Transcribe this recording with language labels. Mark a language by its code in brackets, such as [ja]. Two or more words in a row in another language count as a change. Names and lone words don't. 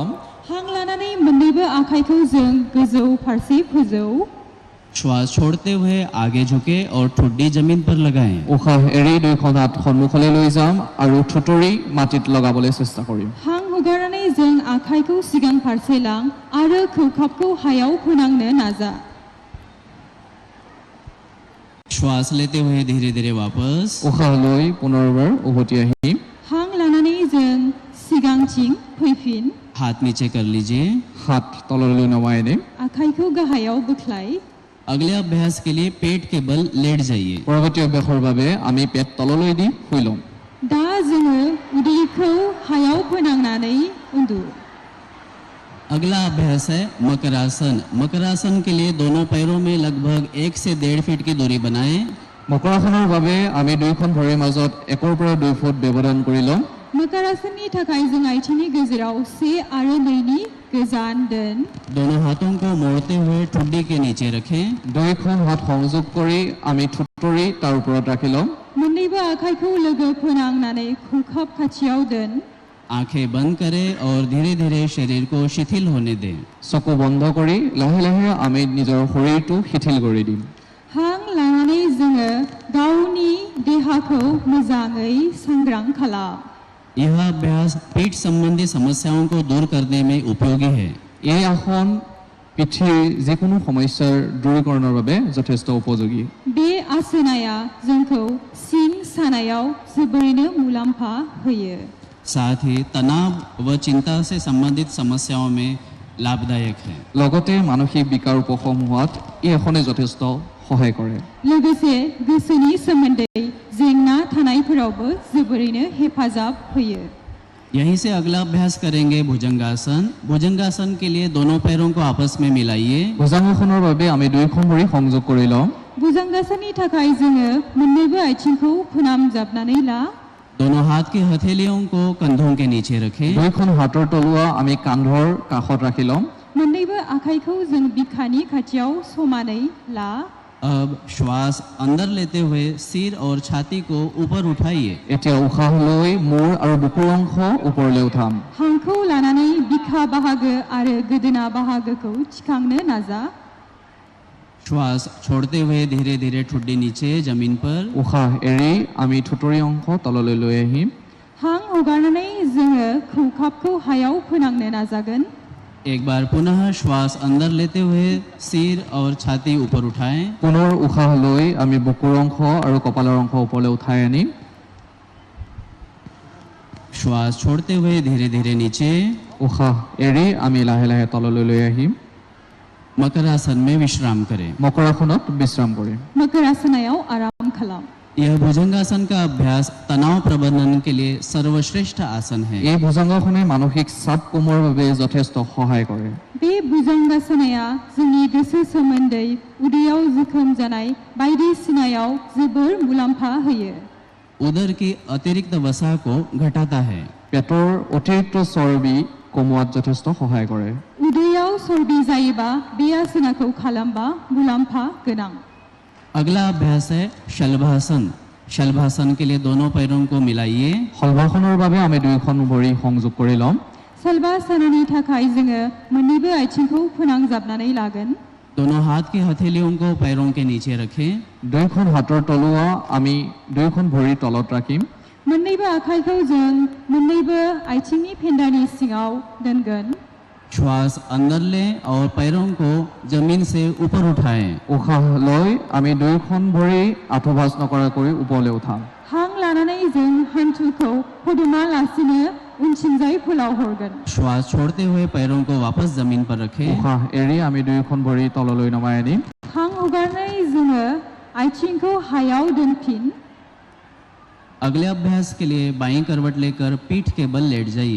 [brx] हां लानानै मोननैबो आखाइखौ जों गोजौ फारसे फोजौ। [hi] श्वास छोड़ते हुए आगे झुके और ठुड्डी जमीन पर लगाएं। [as] উশাহ এৰি দুয়োখন হাত সন্মুখলৈ লৈ যাম আৰু ঠুটৰি মাটিত লগাবলৈ চেষ্টা কৰিম। [brx] हां हगारनानै जों आखाइखौ सिगां फारसे लां आरो खौखाबखौ हायाव फोनांनो नाजा। [hi] श्वास लेते हुए धीरे धीरे वापस। [as] উশাহ লৈ পুনৰবাৰ উভতি আহিম। [brx] हां लानानै जों सिगांथिं फैफिन। [hi] हाथ नीचे कर लीजिए। [as] হাত তললৈ নমাই আনিম। [brx] आखाइखौ गाहायाव बोख्लाय। [hi] अगले अभ्यास के लिए पेट के बल लेट जाइए। [as] পৰৱৰ্তী অভ্যাসৰ বাবে আমি পেট তললৈ দি শুই ল'ম। [brx] दा जोङो उदैखौ हायाव फोनांनानै उन्दु। [hi] अगला अभ्यास है मकरासन। मकरासन के लिए दोनों पैरों में लगभग 1 से 1.5 फीट की दूरी बनाएं। [as] মকৰাসনৰ বাবে আমি দুয়োখন ভৰিৰ মাজত 1 পৰা 2 ফুট ব্যৱধান কৰি ল'ম। [brx] मकरासननि थाखाय जों आथिंनि गेजेराव 1 आरो 2 नि गोजान दोन। [hi] दोनों हाथों को मोड़ते हुए ठुड्डी के नीचे रखें। [as] দুয়োখন হাত সংযোগ কৰি আমি ঠুটৰি তাৰ ওপৰত ৰাখি ল'ম। [brx] मोननैबो आखाइखौ लोगो फोनांनानै खौखाब खाथियाव दोन। [hi] आंखें बंद करें और धीरे धीरे शरीर को शिथिल होने दें। [as] চকু বন্ধ কৰি লাহে লাহে আমি নিজৰ শৰীৰটো শিথিল কৰি দিম। [brx] हां लानानै जोङो गावनि देहाखौ मोजाङै सांग्रां खालाम। [hi] यह अभ्यास पीठ संबंधी समस्याओं को दूर करने में उपयोगी है। [as] এই আসন পিঠিৰ যিকোনো সমস্যাৰ দূৰীকৰণৰ বাবে যথেষ্ট উপযোগী। [brx] बे आसनाया जोंखौ सिं सानायाव जोबोरैनो मुलाम्फा होयो। [hi] साथ ही तनाव व चिंता से संबंधित समस्याओं में लाभदायक है। [as] লগতে মানসিক বিকাৰ উপশম হোৱাত এই আসনে যথেষ্ট সহায় কৰে। [brx] लोगोसे गोसोनि सोमोन्दै जेंना थानायफोरावबो जोबोरैनो हेफाजाब होयो। [hi] यहीं से अगला अभ्यास करेंगे भुजंगासन। भुजंगासन के लिए दोनों पैरों को आपस में मिलाइए। [as] ভুজাংগাসনৰ বাবে আমি দুয়োখন ভৰি সংযোগ কৰি ল'ম। [brx] भुजंगासननि थाखाय जोङो मोननैबो आथिंखौ फोनामजाबनानै ला। [hi] दोनों हाथ की हथेलियों को कंधों के नीचे रखें। [as] দুয়োখন হাতৰ তলুৱা আমি কান্ধৰ কাষত ৰাখি ল'ম। [brx] मोननैबो आखाइखौ जों बिखानि खाथियाव समानै ला। [hi] अब श्वास अंदर लेते हुए सिर और छाती को ऊपर उठाइए। [as] এতিয়া উশাহ লৈ মূৰ আৰু বুকুৰ অংশ ওপৰলৈ উঠাম। [brx] हांखौ लानानै बिखा बाहागो आरो गोदोना बाहागोखौ थिखांनो नाजा। [hi] श्वास छोड़ते हुए धीरे धीरे ठुड्डी नीचे जमीन पर। [as] উশাহ এৰি আমি ঠুটৰি অংশ তললৈ লৈ আহিম। [brx] हां हगारनानै जोङो खौखाबखौ हायाव फोनांनो नाजागोन। [hi] एक बार पुनः श्वास अंदर लेते हुए सिर और छाती ऊपर उठाएं। [as] পুনৰ উশাহ লৈ আমি বুকুৰ অংশ আৰু কপালৰ অংশ ওপৰলৈ উঠাই আনিম। [hi] श्वास छोड़ते हुए धीरे धीरे नीचे। [as] উশাহ এৰি আমি লাহে লাহে তললৈ লৈ আহিম। [hi] मकरासन में विश्राम करें। [as] মকৰাসনত বিশ্ৰাম কৰিম। [brx] मकरासनायाव आराम खालाम। [hi] यह भुजंगासन का अभ्यास तनाव प्रबंधन के लिए सर्वश्रेष्ठ आसन है। [as] এই ভুজংগাসনে মানসিক চাপ কমোৱাৰ বাবে যথেষ্ট সহায় কৰে। [brx] बे भुजंगासनाया जोंनि गोसो सोमोन्दै उदैयाव जोखोम जानाय बायदिसिनायाव जोबोर मुलाम्फा होयो। [hi] उदर की अतिरिक्त वसा को घटाता है। [as] পেটৰ অতিৰিক্ত চৰ্বি কমোৱাত যথেষ্ট সহায় কৰে। [brx] उदैयाव चर्बि जायोबा बे आसनाखौ खालामबा मुलाम्फा गोनां। [hi] अगला अभ्यास है शलभासन। शलभासन के लिए दोनों पैरों को मिलाइए। [as] শলভাসনৰ বাবে আমি দুয়োখন ভৰি সংযোগ কৰি ল'ম। [brx] शलभासननि थाखाय जोङो मोन्नैबो आथिंखौ फोनांजाबनानै लागोन। [hi] दोनों हाथ की हथेलियों को पैरों के नीचे रखें। [as] দুয়োখন হাতৰ তলুৱা আমি দুয়োখন ভৰি তলত ৰাখিম। [brx] मोन्नैबो आखाइखौ जों मोन्नैबो आथिंनि फेन्दानि सिङाव दोनगोन। [hi] श्वास अंदर लें और पैरों को जमीन से ऊपर उठाएं। [as] উশাহ লৈ আমি দুয়োখন ভৰি আঁঠু ভাঁজ নকৰাকৈ ওপৰলৈ উঠাম। [brx] हां लानानै जों हान्थुखौ फदमा लासिनो उनथिंजाय फोलाव हरगोन। [hi] श्वास छोड़ते हुए पैरों को वापस जमीन पर रखें। [as] উশাহ এৰি আমি দুয়োখন ভৰি তললৈ নমাই আনিম। [brx] हां हगारनानै जोङो आथिंखौ हायाव दोनफिन। [hi] अगले अभ्यास के लिए बाईं करवट लेकर पीठ के बल लेट जाइए।